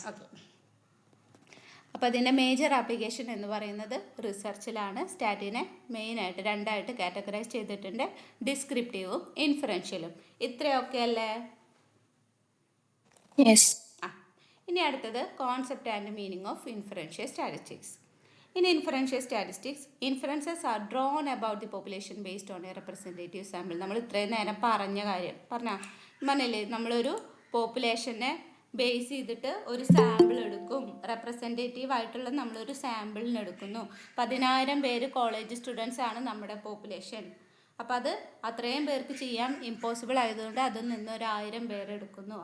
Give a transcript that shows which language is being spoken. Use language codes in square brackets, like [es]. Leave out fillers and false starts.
[ml] Okay, അപ്പോൾ അതിൻ്റെ major application എന്ന് പറയുന്നത് റിസർച്ചിലാണ്. സ്റ്റാറ്റിനെ മെയിനായിട്ട് രണ്ടായിട്ട് കാറ്റഗറൈസ് ചെയ്തിട്ടുണ്ട്, ഡിസ്ക്രിപ്റ്റീവും ഇൻഫറൻഷ്യലും. ഇത്രയൊക്കെ അല്ലേ? [en] Yes. [ml] ഇനി അടുത്തത് [en] Concept and meaning of inferential statistics. In inferential statistics, inferences are drawn about the population based on a representative sample. [ml] നമ്മൾ ഇത്രയും നേരം പറഞ്ഞില്ലേ, നമ്മളൊരു പോപ്പുലേഷനെ ബേസ് ചെയ്തിട്ട് ഒരു സാമ്പിൾ എടുക്കും. റെപ്രസെൻറ്റേറ്റീവ് ആയിട്ടുള്ള നമ്മളൊരു സാമ്പിളിന് എടുക്കുന്നു. 10,000 പേര് കോളേജ് സ്റ്റുഡൻസ് ആണ് നമ്മുടെ പോപ്പുലേഷൻ. അപ്പോൾ അത് അത്രയും പേർക്ക് ചെയ്യാൻ ഇമ്പോസിബിൾ ആയതുകൊണ്ട് അതിൽ നിന്ന് ഒരു 1000 പേരെടുക്കുന്നു.